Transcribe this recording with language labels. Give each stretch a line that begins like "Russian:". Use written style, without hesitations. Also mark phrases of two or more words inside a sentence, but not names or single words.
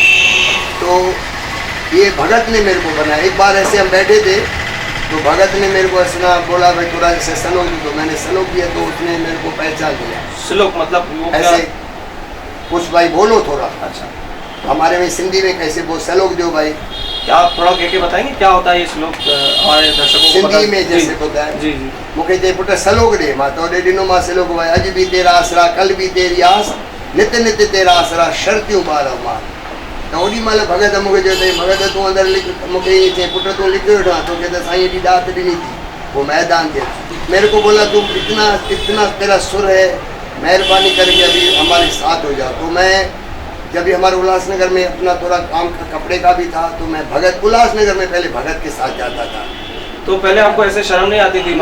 Hindi: तो ये भगत ने मेरे को बनाया। एक बार ऐसे हम बैठे थे तो भगत ने मेरे को ऐसा बोला, भाई थोड़ा ऐसे सलोक दी। तो मैंने सलोक दिया तो उसने मेरे को पहचान लिया। श्लोक मतलब वो ऐसे कुछ भाई बोलो थोड़ा। अच्छा। हमारे में सिंधी में कैसे बोल, सलोक दो भाई। क्या आप थोड़ा कह के बताएंगे क्या होता है ये श्लोक हमारे दर्शकों को? सिंधी में जैसे होता है। जी।
Sindhi: मुखे जे पुट सलोक दे, मां तो ॾिनो मां सलोक भाई।
Hindi: अज भी तेरा आसरा, कल भी तेरी आस, नित नित तेरा आसरा,
Sindhi: शर्तियूं ॿार मां। तो ओॾी महिल भगत मूंखे चयो अथई, भगत तूं अंदरि लिख। मूंखे ईअं चई, पुट तूं लिखियो वेठो आहे, तोखे त साईं एॾी दात ॾिनी थी, वो मैदान ते।
Hindi: मेरे को बोला तुम इतना तेरा सुर है, मेहरबानी करके अभी हमारे साथ हो जाओ। तो मैं जब भी हमारे उल्लासनगर में अपना थोड़ा काम का कपड़े का भी था तो मैं भगत उल्लासनगर में पहले भगत के साथ जाता था। तो पहले आपको ऐसे शर्म नहीं आती थी?